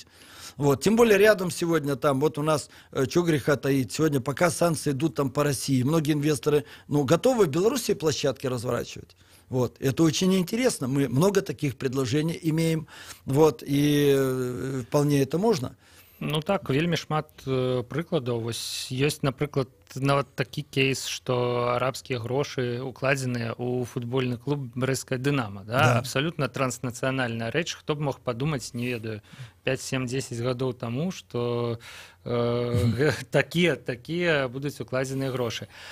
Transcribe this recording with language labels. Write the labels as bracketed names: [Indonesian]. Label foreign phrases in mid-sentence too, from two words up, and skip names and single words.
[Russian] Вот. Тем более рядом сегодня там, вот у нас, что греха таить, сегодня пока санкции идут там по России, многие инвесторы, ну, готовы в Беларуси площадки разворачивать. Вот. Это очень интересно. Мы много таких предложений имеем. Вот. И вполне это можно. [Belarusian] Ну так, вельмі шмат прыкладаў. Вось ёсць, напрыклад, нават такі кейс, што арабскія грошы укладзеныя ў футбольны клуб брэсцкая «Дынамо». [Russian] Да? Да. [Belarusian] Абсалютна транснацыянальная рэч. Хто б мог падумаць, не ведаю, 5, 7, 10 гадоў таму, што такія будуць укладзеныя грошы.